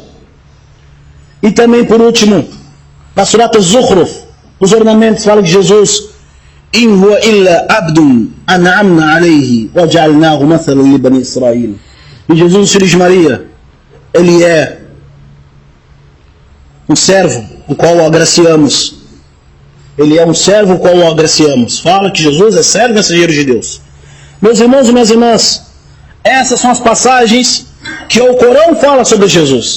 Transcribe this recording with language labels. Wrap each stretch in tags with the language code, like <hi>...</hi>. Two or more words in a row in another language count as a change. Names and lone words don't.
<pt>E também, por último, na surata Zukhruf, os ornamentos, fala que Jesus:</pt> <ar>إِنْ هُوَ إِلَّا عَبْدٌ أَنْعَمْنَا عَلَيْهِ وَجَعَلْنَاهُ مَثَلًا لِبَنِي إِسْرَائِيلَ.</ar> <pt>E Jesus, filho de Maria, ele é um servo, o qual o agraciamos. Ele é um servo, o qual o agraciamos. Fala que Jesus é servo e mensageiro de Deus. Meus irmãos e minhas irmãs, essas são as passagens que o Corão fala sobre Jesus.</pt>